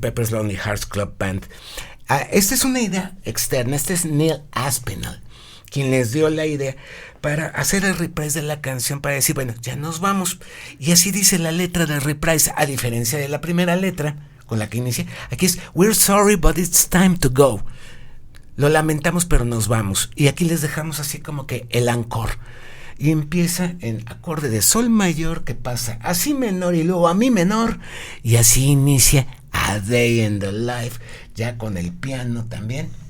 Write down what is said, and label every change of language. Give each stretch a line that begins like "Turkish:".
Spanish: Pepper's Lonely Hearts Club Band. Esta es una idea externa, este es Neil Aspinall, quien les dio la idea para hacer el reprise de la canción, para decir, bueno, ya nos vamos. Y así dice la letra del reprise, a diferencia de la primera letra con la que inicia. Aquí es
English: We're sorry but it's time to go.
Spanish: Lo lamentamos pero nos vamos. Y aquí les dejamos así como que el encore. Y empieza en acorde de sol mayor, que pasa a si menor y luego a mi menor. Y así inicia A Day in the Life, ya con el piano también.